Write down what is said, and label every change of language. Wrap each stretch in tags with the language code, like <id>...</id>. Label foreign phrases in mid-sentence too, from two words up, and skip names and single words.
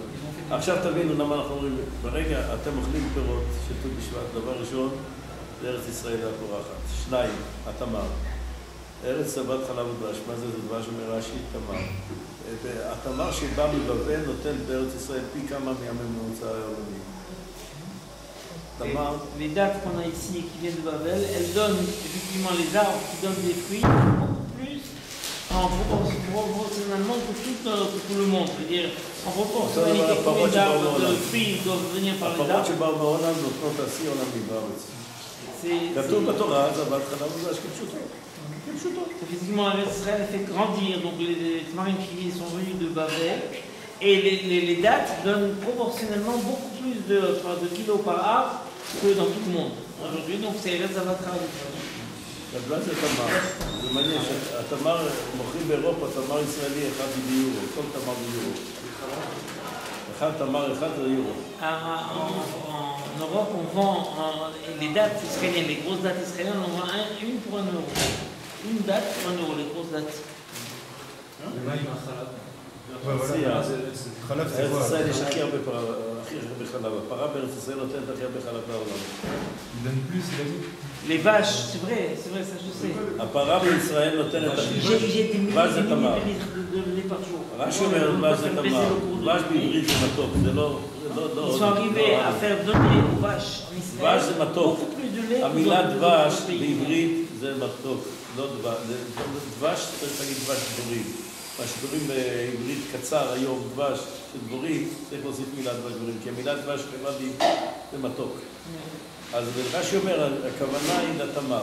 <he>עכשיו תבינו למה אנחנו אומרים, ברגע אתם אוכלים פירות של ט"ו בשבט, דבר ראשון, זה ארץ ישראל הפורחת. שניים, התמר. ארץ זבת חלב ודבש, מה זה? זה דבש אומר רש"י, תמר. התמר שבא מבבל נותן בארץ ישראל פי כמה מהממוצע העולמי.</he> <fr>Les dates qu'on a ici qui viennent de Babel, elles donnent effectivement les arbres qui donnent des fruits beaucoup plus proportionnellement que tout le monde. C'est-à-dire en proportionnalité combien d'arbres de fruits doivent venir par les arbres.</fr> <he>כתוב בתורה, זבת חלב ודבש כפשוטו.</he> <fr>Effectivement, Israël fait grandir, donc les marines qui sont venus de Babel, et les dates donnent proportionnellement beaucoup plus de kilos par arbre que dans tout le monde. Aujourd'hui, donc c'est</fr> <he>ארץ זבת חלב ודבש. הדבש זה תמר. זה מעניין שהתמר, מוכרים באירופה תמר ישראלי אחד ביורו, כל תמר ביורו. אחד תמר אחד זה יורו.</he> <fr>En Europe, on vend les dates israéliennes, les grosses dates israéliennes, on vend une pour 1 euro. Une date pour 1 euro, les grosses dates.</fr> <he>חלב זה ארץ ישראל יש הכי הרבה חלב. הפרה בארץ ישראל נותנת הכי הרבה חלב לעולם.</he> <fr>Les vaches, c'est vrai, ça je sais.</fr> <he>הפרה בישראל נותנת הכי...</he> <fr>J'ai des</fr> <he>דבש זה תמר.</he> <fr>de lait par jour.</fr> <he>רש"י אומר דבש זה תמר. דבש בעברית זה מתוק, זה לא...</he> <fr>Ils sont arrivés à faire donner aux vaches en Israël beaucoup plus de lait.</fr> <he>המילה דבש בעברית זה מתוק, לא דבש. דבש צריך להגיד דבש דבורים. מה שקוראים בעברית קצר היום, דבש של דבורים, צריך להוסיף מילה דבש דבורים, כי המילה דבש לבד זה מתוק. אז רש"י אומר, הכוונה היא לתמר.</he>